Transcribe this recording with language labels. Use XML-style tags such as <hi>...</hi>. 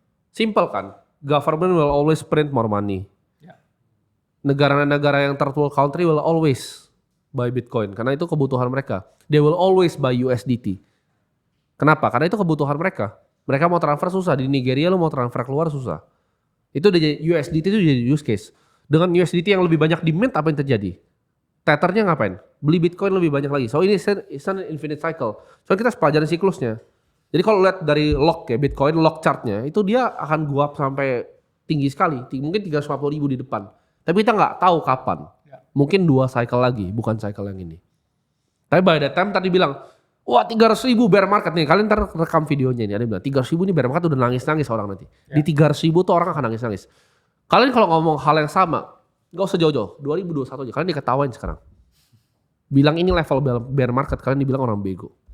<id>Simple kan,</id> <en>government will always print more money.</en> <id>Negara-negara yang third world country will always buy Bitcoin karena itu kebutuhan mereka.</id> <en>They will always buy USDT.</en> <id>Kenapa? Karena itu kebutuhan mereka. Mereka mau transfer susah. Di Nigeria lu mau transfer keluar susah. Itu USDT itu jadi use case. Dengan USDT yang lebih banyak demand apa yang terjadi? Tethernya ngapain? Beli Bitcoin lebih banyak lagi. So ini</id> <en>is an infinite cycle.</en> <id>So kita pelajarin siklusnya. Jadi kalau lihat dari lock ya Bitcoin lock chartnya itu dia akan go up sampai tinggi sekali. Mungkin 350.000 di depan. Tapi kita nggak tahu kapan. Mungkin 2 cycle lagi, bukan cycle yang ini. Tapi by that time tadi bilang, wah 300.000 bear market nih. Kalian ntar rekam videonya ini. Ada bilang 300.000 nih bear market udah nangis-nangis orang nanti. Di 300.000 tuh orang akan nangis-nangis. Kalian kalau ngomong hal yang sama, gak usah jauh-jauh. 2021 aja. Kalian diketawain sekarang. Bilang ini level bear market. Kalian dibilang orang bego.</id>